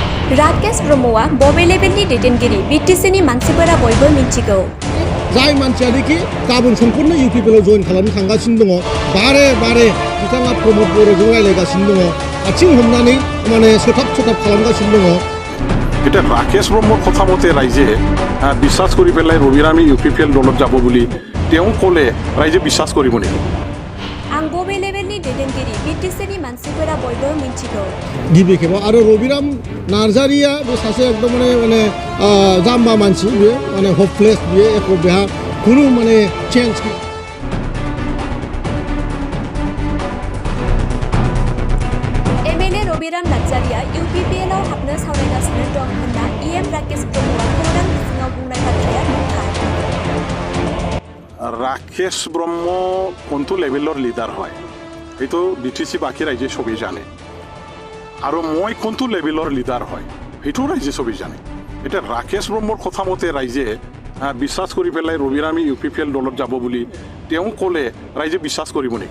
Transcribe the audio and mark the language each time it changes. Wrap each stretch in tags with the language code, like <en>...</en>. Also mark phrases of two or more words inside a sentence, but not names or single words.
<brx>राकेश ब्रह्मआ बबे लेभेलनि दैदेनगिरि बिटिसिनि मानसिफोरा बयबो मिन्थिगौ। जाय मानसियानोखि गाबोन सम्पुर्ण इउपिपिएलआव जइन खालामनो थांगासिनो दङ बारे बारे बिथाङा प्रमद बर'जों रायज्लायगासिनो दङ आथिं हमनानै माने सोथाब खालामगासिनो दङ।</brx> <as>এটা রাকেশ ব্ৰহ্মৰ কথা মতে ৰাইজে বিশ্বাস কৰি পেলাই ৰবিৰামী ইউপিপিএল দলত যাব বুলি তেওঁ ক'লে ৰাইজে বিশ্বাস কৰিব নেকি?</as> <brx>आं बबे लेभेलनि दैदेनगिरि बिटिसिनि मानसिफोरा बयबो मिन्थिगौ। गिबि खेबाव आरो रबिराम नार्जारिया बे सासे एकदम माने जाम्बा मानसि बियो माने हपलेस बियो एख' बेहा खुनु माने चेन्ज एमएलए रबिराम नार्जारिया इउपिपिएलआव हाबनो सावरायगासिनो दं होनना इएम राकेश ब्रह्मआ खौरां बिजोङाव बुंनाय बाथ्राया नंखाय।</brx> <as>ৰাকেশ ব্ৰহ্ম কোনটো লেভেলৰ লিডাৰ হয় সেইটো বিটিচি বাকী ৰাইজে চবেই জানে আৰু মই কোনটো লেভেলৰ লিডাৰ হয় সেইটো ৰাইজে চবেই জানে। এতিয়া ৰাকেশ ব্ৰহ্মৰ কথা মতে ৰাইজে বিশ্বাস কৰি পেলাই ৰবিৰামী ইউপিপিএল দলত যাব বুলি তেওঁ ক'লে ৰাইজে বিশ্বাস কৰিব নেকি?</as>